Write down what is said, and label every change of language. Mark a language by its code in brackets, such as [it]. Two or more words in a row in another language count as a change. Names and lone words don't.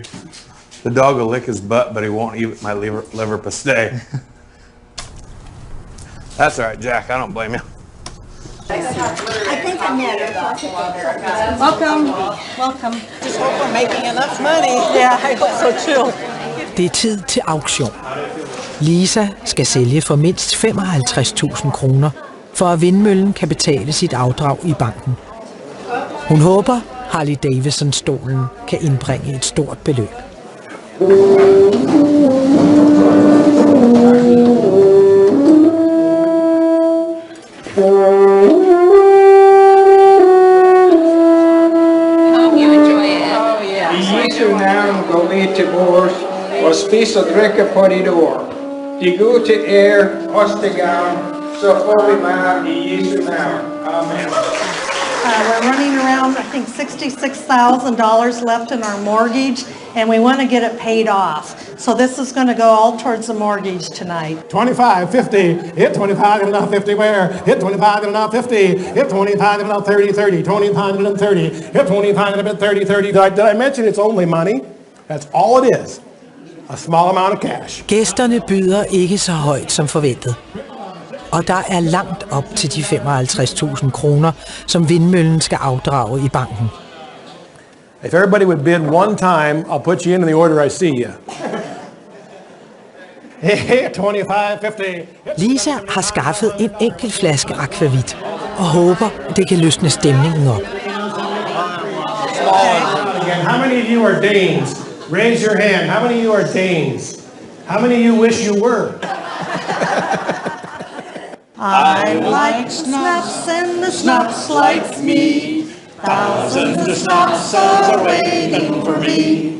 [en] The dog will lick his butt, but he won't eat my liver pasté. That's all right, Jack. I don't blame you. I think I'm there. Welcome. Welcome. Just hope we're making enough money. Yeah, I hope so too. [da] Det er tid til auktion. Lisa skal sælge for mindst 55.000 kroner, for at vindmøllen kan betale sit afdrag i banken. Hun håber, Harley Davidson-stolen kan indbringe et stort beløb. I Jesu navn går vi til vores og spiser og drikker på dit ord. De gode til ære, os til gavn, så får vi mad i Jesu navn. Amen. [en] We're running around, I think, $66,000 left in our mortgage, and we want to get it paid off. So this is going to go all towards the mortgage tonight. 25, 50, hit 25 and not 50 where? Hit 25 and not 50, hit 25 and not 30, 30, 25 and 30, hit 25 and a bit 30, 30. Did I mention it's only money? That's all it is. A small amount of cash. [da] Gæsterne byder ikke så højt som forventet. Og der er langt op til de 55.000 kroner, som vindmøllen skal afdrage i banken. [en] If everybody would bid one time, I'll put you in the order I see you. Hey, 25, 50. [da] Lisa har skaffet en enkelt flaske akvavit og håber, det kan løsne stemningen op. [en] Again, how many of you are Danes? Raise your hand. How many of you are Danes? How many of you wish you were? I like snaps and the snaps like me. Thousands of snaps are waiting for me.